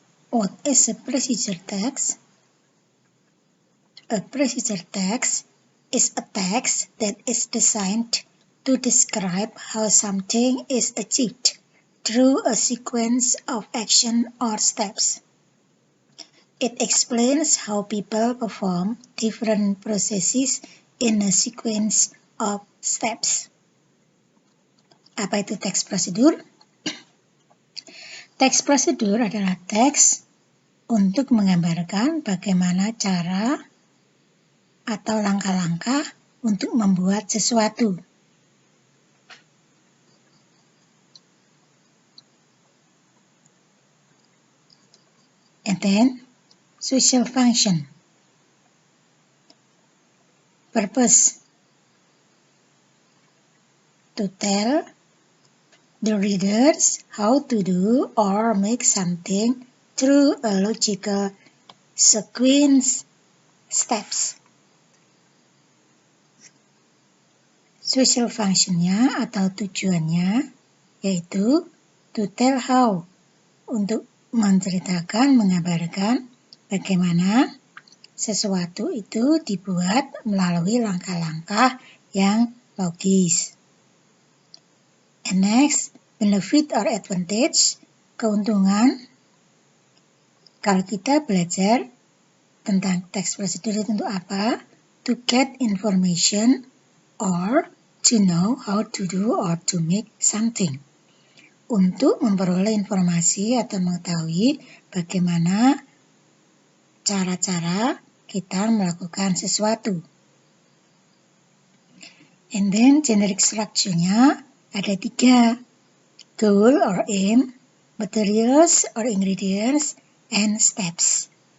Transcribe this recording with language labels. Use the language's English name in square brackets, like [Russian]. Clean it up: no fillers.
[English] What is a procedure text? A procedure text is a text that is designed to describe how something is achieved through a sequence of action or steps. It explains how people perform different processes in a sequence of steps. [Indonesian] Apa itu teks prosedur? Teks prosedur adalah teks untuk menggambarkan bagaimana cara atau langkah-langkah untuk membuat sesuatu. [English] And then, social function. Purpose. To tell the readers how to do or make something through a logical sequence steps. [Indonesian] Social function-nya atau tujuannya yaitu [English] to tell how, [Indonesian] untuk menceritakan, mengabarkan bagaimana sesuatu itu dibuat melalui langkah-langkah yang logis. [English] And next, benefit or advantage, [Indonesian] keuntungan. Kalau kita belajar tentang teks prosedur itu untuk apa? [English] To get information or to know how to do or to make something. [Indonesian] Untuk memperoleh informasi atau mengetahui bagaimana cara-cara kita melakukan sesuatu. [English] And then generic structure-nya [Indonesian] ada 3. [English] Goal or aim, materials or ingredients, and steps.